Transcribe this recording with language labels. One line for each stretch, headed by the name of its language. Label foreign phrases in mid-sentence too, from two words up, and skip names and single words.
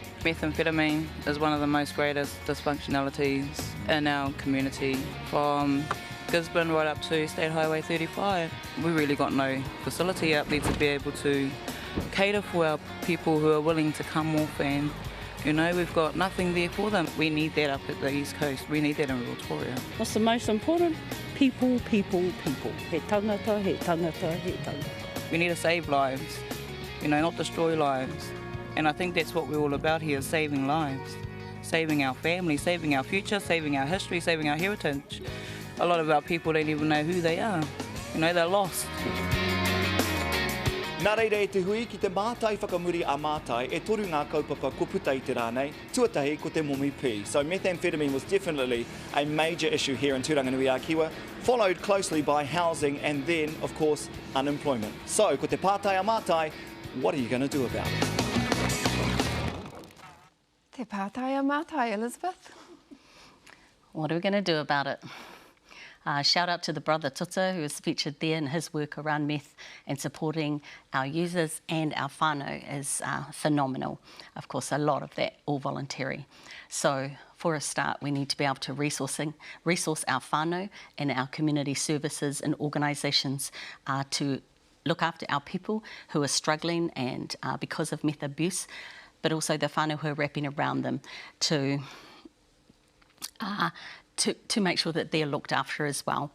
English: Methamphetamine is one of the most greatest dysfunctionalities in our community, from Gisborne right up to State Highway 35. We really got no facility out there to be able to cater for our people who are willing to come off, and you know, we've got nothing there for them. We need that up at the East Coast. We need that in Rotorua. What's the most important? People, people, people.
Māori: He tangata, he tangata, he tangata.
English: We need to save lives, you know, not destroy lives. And I think that's what we're all about here, saving lives. Saving our family, saving our future, saving our history, saving our heritage. A lot of our people don't even know who they are. You know, they're lost.
Māori: Nā reira e te hui ki te mātai whakamuri a mātai e toru ngā kaupapa ko puta i te rānei, tuatahi ko te momi pī.
English: So methamphetamine was definitely a major issue here in Tūranganui-a-Kiwa, followed closely by housing and then, of course, unemployment. So,
Māori: ko te pātai a mātai,
English: what are you going to do about it?
Māori: Te pātai a mātai, Elizabeth.
English: What are we going to do about it? Shout out to the brother Tuta, who is featured there, and his work around meth and supporting our users and our whānau is phenomenal. Of course, a lot of that all voluntary. So for a start, we need to be able to resource our whānau and our community services and organisations to look after our people who are struggling and because of meth abuse, but also the whānau who are wrapping around them to make sure that they're looked after as well.